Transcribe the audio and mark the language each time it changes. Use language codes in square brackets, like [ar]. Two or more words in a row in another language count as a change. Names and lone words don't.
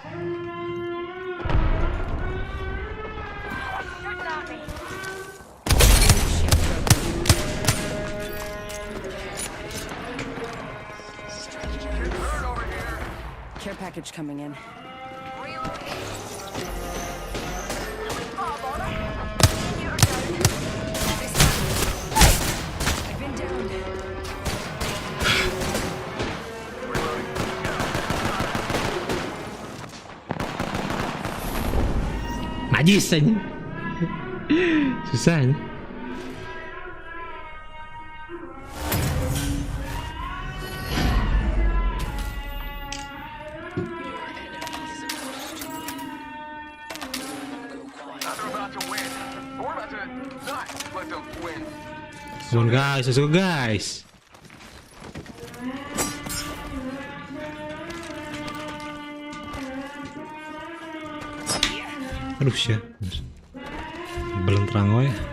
[en] Shield broken. Bird over here. Care package coming in. I've been downed. [id] Najis anjing. Susah anjing. [en] Now they're about to win. But we're about to not let them win. Come on guys, let's go guys. [id] Aduh sih. Belum terang we.